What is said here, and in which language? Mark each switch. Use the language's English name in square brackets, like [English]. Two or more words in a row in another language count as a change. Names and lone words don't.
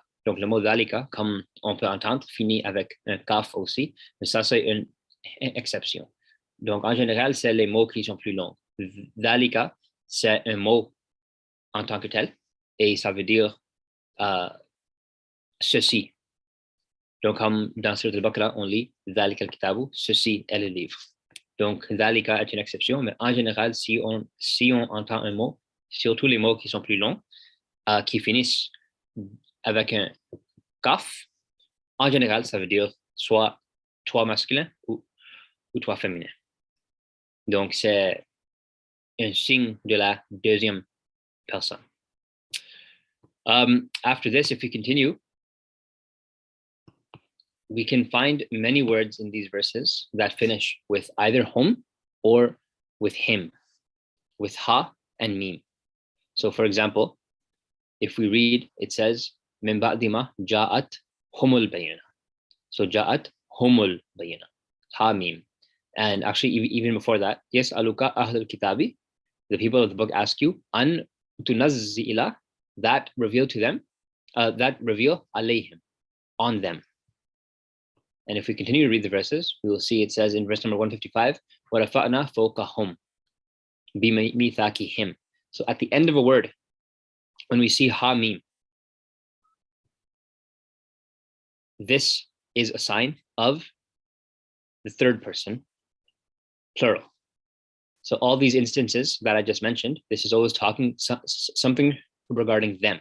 [French] Donc, le mot dhalika, comme on peut entendre, finit avec un kaf aussi, mais ça, c'est une exception. Donc, en général, c'est les mots qui sont plus longs. Dhalika, c'est un mot en tant que tel, et ça veut dire ceci. Donc, comme dans Surat al-Baqarah, on lit [Arabic] ذلك الكتاب, [French] ceci est le livre. Donc, Dhalika est une exception, mais en général, si on entend un mot, surtout les mots qui sont plus longs, qui finissent avec un kaf, en général, ça veut dire soit toi masculin ou toi féminin. Donc, c'est un signe de la deuxième personne. [English] After this, if we continue, we can find many words in these verses that finish with either hum or with him, with ha and mim. So for example, if we read, it says, [Arabic] من بعد ما جاءتهم البينة. So جاءتهم البينة، ها ميم. [English] And actually, even before that, yes, [Arabic] يسألك أهل الكتاب, [English] the people of the book ask you, [Arabic] أن تنزل, [English] that reveal to them, that reveal alayhim, on them. And if we continue to read the verses, we will see it says in verse number 155, [Arabic] وَرَفَعْنَا فَوْقَهُمْ بِمِيثَاقِهِمْ. [English] So at the end of a word, when we see [Arabic] ها ميم, [English] this is a sign of the third person, plural. So all these instances that I just mentioned, this is always talking something regarding them.